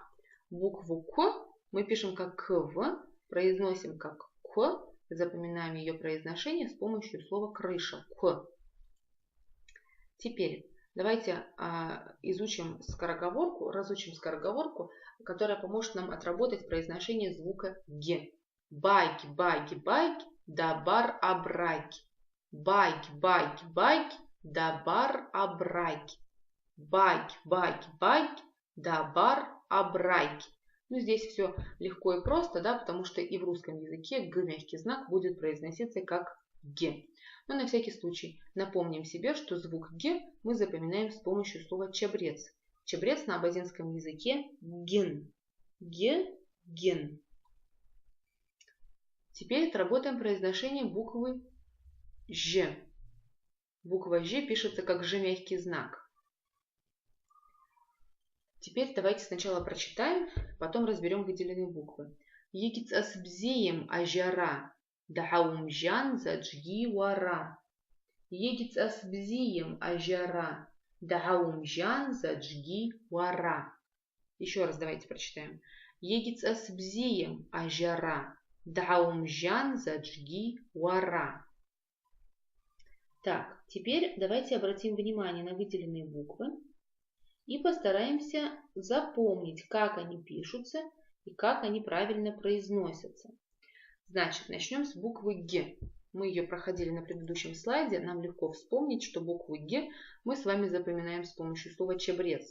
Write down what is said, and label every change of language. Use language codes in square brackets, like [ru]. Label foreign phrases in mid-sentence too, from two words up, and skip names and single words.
[ru] Букву К мы пишем как КВ, произносим как К, запоминаем ее произношение с помощью слова крыша. К. Теперь давайте разучим скороговорку, которая поможет нам отработать произношение звука Г. [abq] Байки, байки, байки, да бар абраки. Байки, байки, байки, да бар абраки. Байки, байки, байки, да бар абраки. [ru] Ну, здесь все легко и просто, да, потому что и в русском языке г мягкий знак будет произноситься как г. Но на всякий случай напомним себе, что звук г мы запоминаем с помощью слова чабрец. Чабрец на абазинском языке гин. Г, гин. Теперь отработаем произношение буквы Ж. Буква Ж пишется как Ж мягкий знак. Теперь давайте сначала прочитаем, потом разберем выделенные буквы. [abq] Егиц асбзеем ажара, дахаумжан заджги вара. Егиц асбзеем ажара, дахаумжан заджги вара. [ru] Еще раз давайте прочитаем. Егиц асбзеем ажара, дахаумжан заджги вара. Так, теперь давайте обратим внимание на выделенные буквы и постараемся запомнить, как они пишутся и как они правильно произносятся. Значит, начнем с буквы Г. Мы ее проходили на предыдущем слайде. Нам легко вспомнить, что букву Г мы с вами запоминаем с помощью слова чабрец.